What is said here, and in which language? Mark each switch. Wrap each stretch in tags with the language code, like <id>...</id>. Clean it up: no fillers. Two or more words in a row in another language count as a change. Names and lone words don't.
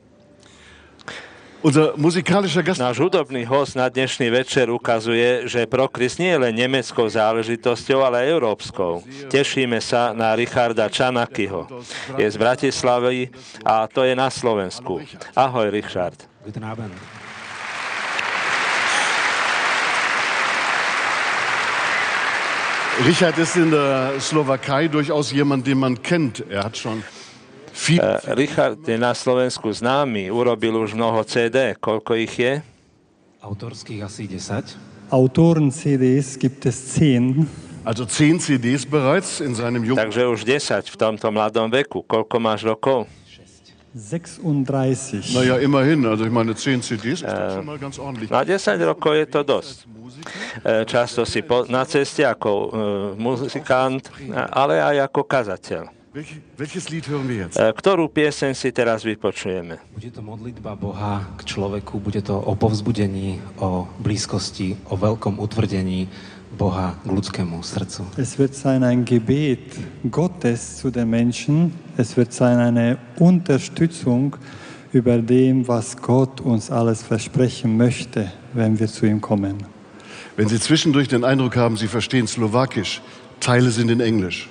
<sk>Náš hudobný host na dnešný večer ukazuje, že Prochrist nie je len nemeckou záležitosťou, ale aj európskou. Tešíme sa na Richarda Czanakiho. Je z Bratislavy a to je na Slovensku. Ahoj, Richard.</sk> <de>Guten Abend. Richard ist in der Slowakei durchaus jemand, den man kennt. Er hat schon</de> <sk>Richard je na Slovensku známy, urobil už mnoho CD. Koľko ich je? Autorských asi 10.</sk> <de>Autoren-CDs gibt es 10. Also 10 CDs bereits in seinem jungen...</de> <sk>Takže už 10 v tomto mladom veku. Koľko máš rokov? 36.</sk> <de>Naja, immerhin. Also ich meine, 10 CDs ist doch schon mal ganz ordentlich.</de> <sk>Na 10 rokov je to dosť. Často si na ceste ako muzikant, ale aj ako kazateľ.</sk> <de>Welches Lied hören wir jetzt?</de> <sk>Ktorú pieseň si teraz vypočujeme? Bude to modlitba Boha k človeku, bude to o povzbudení, o blízkosti, o veľkom utvrdení Boha k ľudskému srdcu.</sk> <de>Es wird sein ein Gebet Gottes zu den Menschen. Es wird sein eine Unterstützung über dem, was Gott uns alles versprechen möchte, wenn wir zu ihm kommen. Wenn Sie zwischendurch den Eindruck haben, Sie verstehen Slowakisch, Teile sind in Englisch.</de>